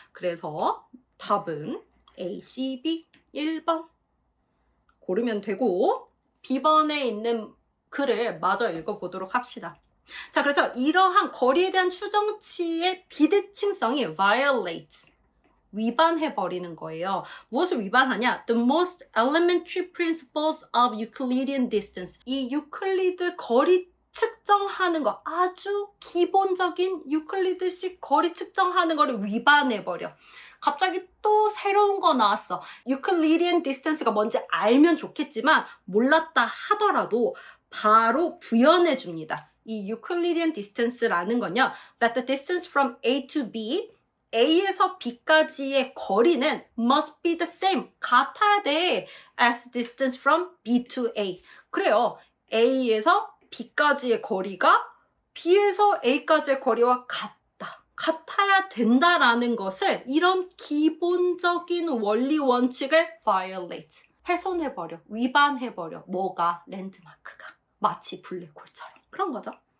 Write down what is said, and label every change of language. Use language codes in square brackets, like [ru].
[ko] 그래서 답은 A, C, B 1번 고르면 되고 B번에 있는 글을 마저 읽어보도록 합시다. 자, 그래서 이러한 거리에 대한 추정치의 비대칭성이 violate, 위반해버리는 거예요. 무엇을 위반하냐? [en] The most elementary principles of Euclidean distance. [ko] 이 유클리드 거리 측정하는 거, 아주 기본적인 유클리드식 거리 측정하는 거를 위반해버려. 갑자기 또 새로운 거 나왔어. Euclidean distance가 뭔지 알면 좋겠지만 몰랐다 하더라도 바로 부연해 줍니다. 이 Euclidean distance라는 건요, [en] that the distance from A to B, [ko] A에서 B까지의 거리는 [en] must be the same, [ko] 같아야 돼, [en] as distance from B to A. [ko] 그래요. A에서 B까지의 거리가 B에서 A까지의 거리와 같아야 된다라는 것을, 이런 기본적인 원리 원칙을 violate, 훼손해버려, 위반해버려. 뭐가? 랜드마크가. 마치 블랙홀처럼. 그런 거죠.